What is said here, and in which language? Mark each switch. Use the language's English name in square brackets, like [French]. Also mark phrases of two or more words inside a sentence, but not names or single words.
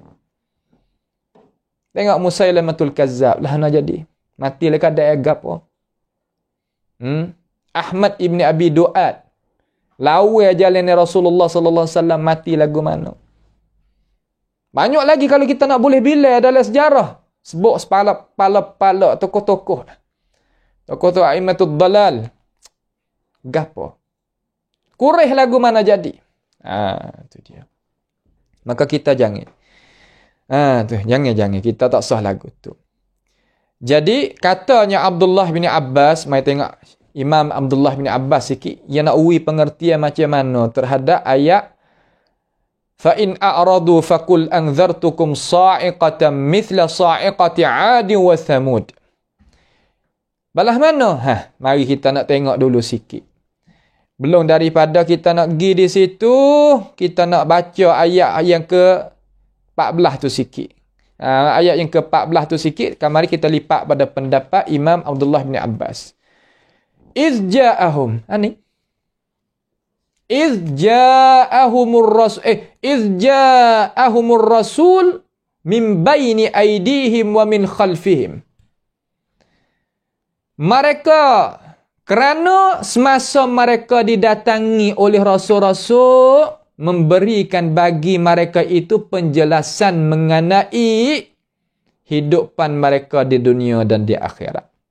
[Malay] Tengok Musailamatul Kazzab lah nak jadi. Mati lah kadang gapo. Ahmad ibn Abi Du'ad. Lawa jalan Rasulullah SAW, mati lagu mana. Banyak lagi kalau kita nak boleh bila dalam sejarah. Sebut pala-pala tokoh-tokoh. Tokoh-tokoh [Arabic] أئمة الضلال. [Malay] Gapo. Quraisy lagu mana jadi. Itu dia. Maka kita jangan. Jangan. Kita tak sah lagu tu. Jadi, katanya Abdullah bin Abbas, mari tengok Imam Abdullah bin Abbas sikit, dia nak uwi pengertian macam mana terhadap ayat [Arabic] فَإِنْ أَعْرَضُوا فَقُلْ أَنْذَرْتُكُمْ صَاعِقَةً مِثْلَ صَاعِقَةِ عَادٍ وَثَمُودٍ. [Malay] Balah mana? Mari kita nak tengok dulu sikit. Belum daripada kita nak pergi di situ, kita nak baca ayat yang ke-14 tu sikit. Ayat yang ke-14 tu sikit. Mari kita lipat pada pendapat Imam Abdullah bin Abbas. [Arabic] إذ جاءهم. Ni. إذ جاءتهم الرسل من بين أيديهم ومن خلفهم. [Malay] Mereka, kerana semasa mereka didatangi oleh rasul-rasul, memberikan bagi mereka itu penjelasan mengenai hidupan mereka di dunia dan di akhirat.